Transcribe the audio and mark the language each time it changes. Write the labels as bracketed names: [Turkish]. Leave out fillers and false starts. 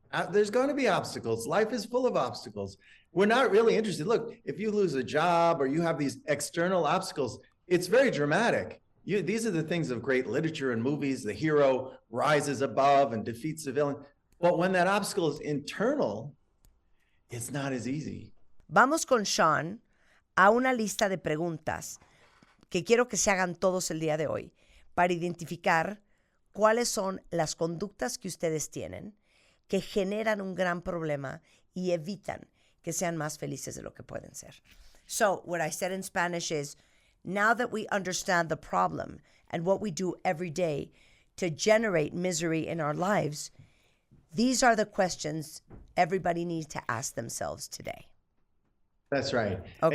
[English] There's going to be obstacles. Life is full of obstacles. We're not really interested. Look, if you lose a job or you have these external obstacles, it's very dramatic. These are the things of great literature and movies. The hero rises above and defeats the villain. But when that obstacle is internal, it's not as easy. [Spanish] Vamos con Sean a una lista de preguntas que quiero que se hagan todos el día de hoy para identificar cuáles son las conductas que ustedes tienen que generan un gran problema y evitan que sean más felices de lo que pueden ser. [English] So what I said in Spanish is, now that we understand the problem and what we do every day to generate misery in our lives, these are the questions everybody needs to ask themselves today. That's right. Okay.